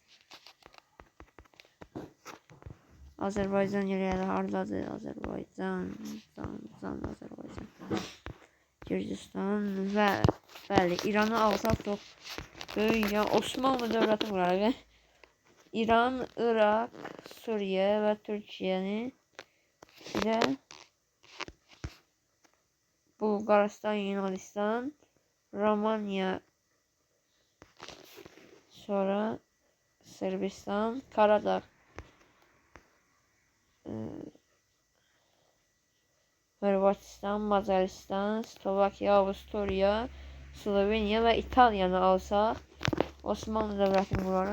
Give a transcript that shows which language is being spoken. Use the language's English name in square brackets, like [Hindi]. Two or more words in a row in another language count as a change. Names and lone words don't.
[Azerbaijani] Azerbaycan yerləri hardadır? Azerbaycan. Azerbaycan. Gürcistan və bəli, İranı alsaq çox böyük. Yəni Osmanlı dövləti var. İran, [Turkish] Irak, Suriye ve Türkiye'nin de [Azerbaijani] Bulgaristan, Yunanistan, Romanya, sonra Sırbistan, Karadağ, Hırvatistan, Macaristan, Slovakya, Avusturya, Slovenya ve İtalya'nı alsaq Osmanlı dövlətini qurarıq.